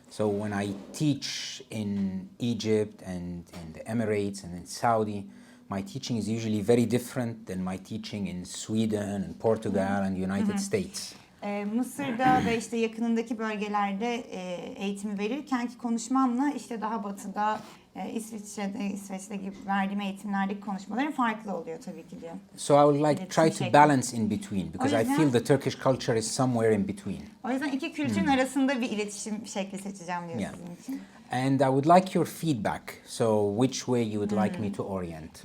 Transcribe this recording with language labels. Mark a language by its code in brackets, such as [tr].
[en] So when I teach in Egypt and in the Emirates and in Saudi, my teaching is usually very different than my teaching in Sweden and Portugal and United States. [tr] Mısır'da ve işte yakınındaki bölgelerde eğitimi verirken ki konuşmamla işte daha batıda İsveç'te gibi verdiğim eğitimlerdeki konuşmaların farklı oluyor tabii ki diyor. [en] So I would like try to balance in between because I feel the Turkish culture is somewhere in between. [tr] O yüzden iki kültürün arasında bir iletişim şekli seçeceğim diyor sizin için. [en] And I would like your feedback. So which way you would like me to orient?